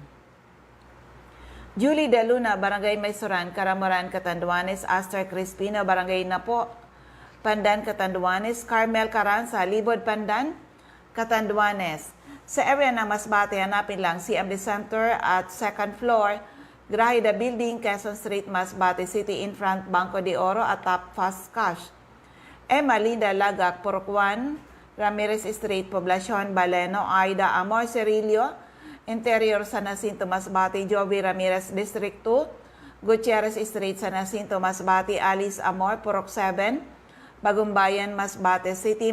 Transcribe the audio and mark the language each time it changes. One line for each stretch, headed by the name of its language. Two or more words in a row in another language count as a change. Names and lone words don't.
Filipino: Julie De Luna, Barangay Maysoran, Caramoran, Catanduanes. Aster Crispino, Barangay Napo, Pandan, Catanduanes. Carmel Caranza, Libod, Pandan, Catanduanes. Sa area ng Masbate, hanapin lang CMD Center at 2nd floor, Grahida Building, Quezon Street, Masbate City,
English: in front Banco de Oro at Top Fast Cash.
Filipino: Emma Linda Lagak, Porokwan, Ramirez Street, Poblacion, Baleno. Aida Amor Cirillo, Interior San Jacinto, Masbate. Jovi Ramirez, District 2, Gutierrez Street, San Jacinto, Masbate. Alice Amor, Porok 7, Bagumbayan, Masbate City.